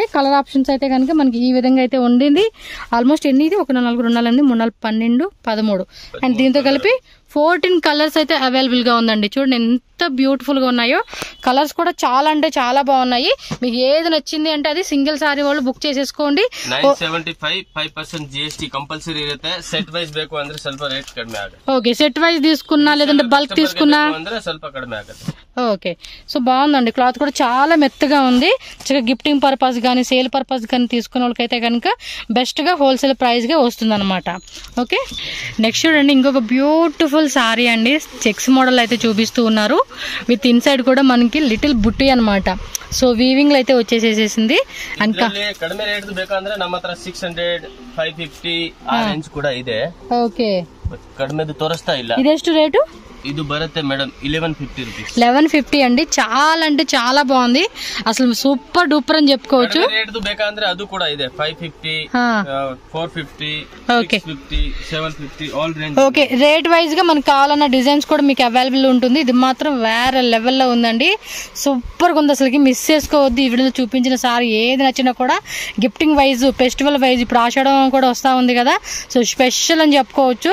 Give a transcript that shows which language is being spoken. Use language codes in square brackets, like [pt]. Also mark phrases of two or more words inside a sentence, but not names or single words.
[en] color options [te] అయితే కనుక మనకి ఈ విధంగా అయితే ఉండింది. ఆల్మోస్ట్ ఎన్ని ఇది 1 4 2 4 8 3 4 12 13 అండ్ దీంతో కలిపి 14 కలర్స్ అయితే అవైలబుల్ గా ఉందండి. చూడండి ఎంత బ్యూటిఫుల్ గా ఉన్నాయో. కలర్స్ కూడా చాలా అంటే చాలా బాగున్నాయి. మీకు ఏది నచ్చింది అంటే అది [en] single saree [te] వాళ్ళు బుక్ చేసేసుకోండి. 975% [en] GST compulsory [te] ఇರುತ್ತೆ. [en] set wise [kn] ಬೇಕು ಅಂದ್ರೆ ಸ್ವಲ್ಪ ರೇಟ್ ಕಡಿಮೆ ಆಗುತ್ತೆ. [te] ఓకే, [en] set wise [te] తీసుకున్నా లేదంటే బల్క్ తీసుకున్నా [kn] ಅಂದ್ರೆ ಸ್ವಲ್ಪ కడిಮೆ ಆಗುತ್ತೆ. [en] okay, so [te] బాగుందండి. క్లాత్ కూడా చాలా మెత్తగా ఉంది. [en] gifting purpose [te] కానీ [en] sale purpose [te] కానీ తీసుకున్న వాళ్ళకైతే కనుక బెస్ట్ గా [en] wholesale price [te] గా వస్తుంది అనమాట. [en] okay, next [te] చూడండి ఇంకొక [en] beautiful saree [te] అండి. [en] checks model [te] అయితే చూపిస్తూ ఉన్నారు. [en] with inside [te] కూడా మనకి లిటిల్ బుట్టి అనమాట. [en] so weaving [te] లో అయితే వచ్చేసేసింది. [kn] ಕಡಿಮೆ ರೇಟ್ ಬೇಕಂದ್ರೆ ನಮ್ಮ ಹತ್ರ 600, 550 ಆ ರೇಂಜ್ ಕೂಡ ಇದೆ. [te] ఓకే, [kn] ಕಡಿಮೆದು ತೋರಿಸ್ತಾ ಇಲ್ಲ. ಇದೆಷ್ಟು ರೇಟು? [te] ఇది బರುತ್ತೆ మేడం 1150 రూపీస్. 1150 అండి. చాలా అంటే చాలా బాగుంది. అసలు [en] super duper [te] అని చెప్పుకోవచ్చు. [kn] రేట్ ಬೇಕಂದ್ರೆ ಅದು ಕೂಡ ಇದೆ 550, 450, 650, 750 [en] all range. okay, rate wise [te] గా మనకు కావాలన్న డిజైన్స్ కూడా మీకు అవైలబుల్ ఉంటుంది. ఇది మాత్రం వేరే లెవెల్లో ఉందండి. సూపర్ గా ఉంది, అసలుకి మిస్ చేసుకోవద్దు. ఈ వీడియోలో చూపించిన సారీ ఏది నచ్చినా కూడా [en] gifting wise, festival wise, [te] ఇప్పుడు ఆషాఢం కూడా వస్తా ఉంది కదా, సో స్పెషల్ అని చెప్పుకోవచ్చు.